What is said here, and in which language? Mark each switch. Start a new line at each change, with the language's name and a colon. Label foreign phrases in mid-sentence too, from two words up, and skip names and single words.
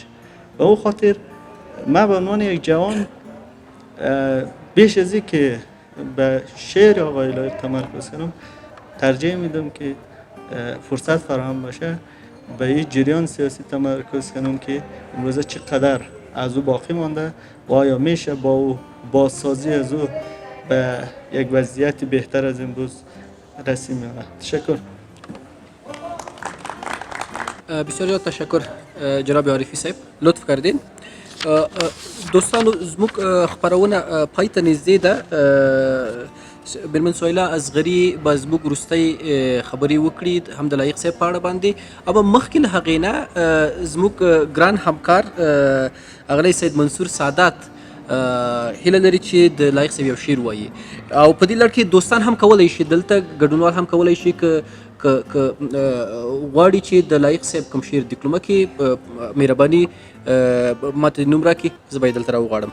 Persian: به او خاطر من به عنوان یک جوان بیش از این که به شعر آقای لایق تمرکز کنم ترجیح میدم که فرصت فراهم باشه به این جریان سیاسی تمرکز کنم که امروزه چقدر از او باقی مانده و آیا میشه با او بازسازی از او به یک وضعیت بهتر از امروز رسیم یا نه. تشکر. بسیار زیاد تشکر جناب عارفی صاحب، لطف کردین.
Pashto: دوستانو زموږ خپرونه پای ته نږدې ده. میرمن سهیلا اصغري به زموږ وروستۍ خبرې وکړي هم د لایق صاحب په اړه باندې. اما مخکې له هغې نه زموږ ګران همکار اغلی سید منصور سادات هیله لري چې د لایق صاحب یو شعر وایي او په دې لړ کې دوستان هم کولی شي، دلته ګډونوال هم کولی شي که غواړي چې د لایق صاحب کوم شعر دیکلمه کې مهرباني ماته نوم راکړي، زه به یې دلته راوغواړم.